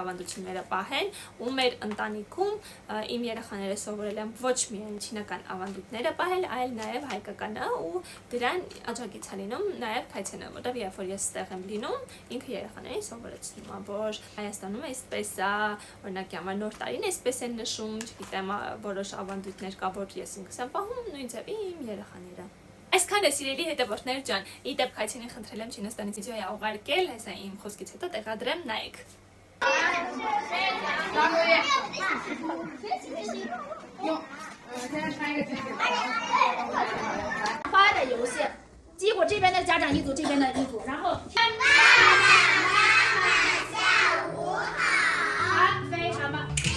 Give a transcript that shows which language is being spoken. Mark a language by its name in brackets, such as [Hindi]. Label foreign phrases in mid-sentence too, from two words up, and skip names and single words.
[Armenian] ավանդությունները պահեն, ու մեր ընտանիքում իմ երեխաները սովորել են ոչ միայն չինական ավանդույթները պահել, այլ նաև հայկականը ու դրան աջակից է լինում նաև Քայցենը, որտեղ երբ որ ես ստեղ եմ լինում, ինքը երեխաներին սովորեցնում եմ, որ Հայաստանում այսպես է, օրինակ համար նոր տարին այսպես են նշում, չգիտեմ, որոշ ավանդույթներ կա, որ ես ինքս եմ պահում, նույն ձևի իմ երեխաները։ Այսքան է սիրելի հետևորդներ ջան, իդեպ Քայցենին խնդրել եմ Չինաստանից վիդեո ուղարկել, հեսա իմ խոսքից հետո տեղադրեմ, նայեք։ [Chinese] 发的游戏，结果这边的家长一组，这边的一组，然后好，非常棒。